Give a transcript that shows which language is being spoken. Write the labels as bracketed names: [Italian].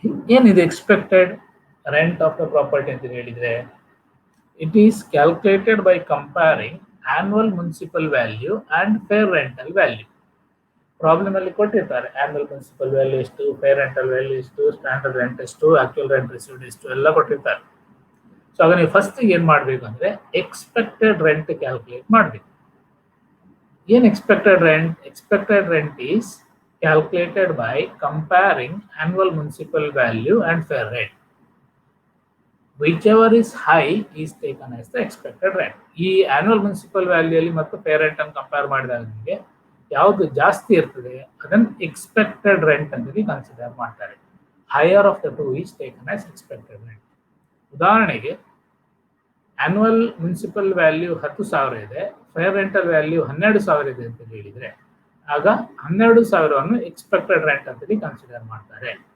[Kannada] ಏನಿದೆ [English] expected rent of the property [Kannada] ಅಂತ ಹೇಳಿದ್ರೆ, [English] It is calculated by comparing annual municipal value and fair rental value. [Kannada] Problem ಅಲ್ಲಿ ಕೊಟ್ಟಿರ್ತಾರೆ annual municipal value ಎಷ್ಟು, fair rental value ಎಷ್ಟು, standard rent ಎಷ್ಟು, actual rent received ಎಷ್ಟು ಎಲ್ಲ ಕೊಟ್ಟಿರ್ತಾರೆ. ಸೊ ಆಗ ನೀವು ಫಸ್ಟ್ ಏನು ಮಾಡಬೇಕು ಅಂದ್ರೆ ಎಕ್ಸ್ಪೆಕ್ಟೆಡ್ ರೆಂಟ್ ಕ್ಯಾಲ್ಕುಲೇಟ್ ಮಾಡಬೇಕು. ಏನು expected rent? [English] Expected rent is calculated by comparing annual municipal value and fair rent. Whichever is high is taken as the expected rent. [Kannada] ಈ annual municipal value ಅಲ್ಲಿ ಮತ್ತು fair rent ಅನ್ನು compare ಮಾಡಿದಾಗ ನಿಮಗೆ ಯಾವುದು ಜಾಸ್ತಿ ಇರ್ತದೆ ಅದನ್ನು ಎಕ್ಸ್ಪೆಕ್ಟೆಡ್ ರೆಂಟ್ ಅಂತ ಕನ್ಸಿಡರ್ ಮಾಡ್ತಾರೆ. [English] Higher of the two is taken as expected rent. [Kannada] ಉದಾಹರಣೆಗೆ ಆನ್ಯುವಲ್ ಮುನ್ಸಿಪಲ್ ವ್ಯಾಲ್ಯೂ 10,000 ಇದೆ, ಫೇರ್ ರೆಂಟಲ್ ವ್ಯಾಲ್ಯೂ 12,000 ಇದೆ ಅಂತ ಹೇಳಿದ್ರೆ ಆಗ 12,000 ಎಕ್ಸ್ಪೆಕ್ಟೆಡ್ ರೆಂಟ್ ಅಂತೇಳಿ ಕನ್ಸಿಡರ್ ಮಾಡ್ತಾರೆ.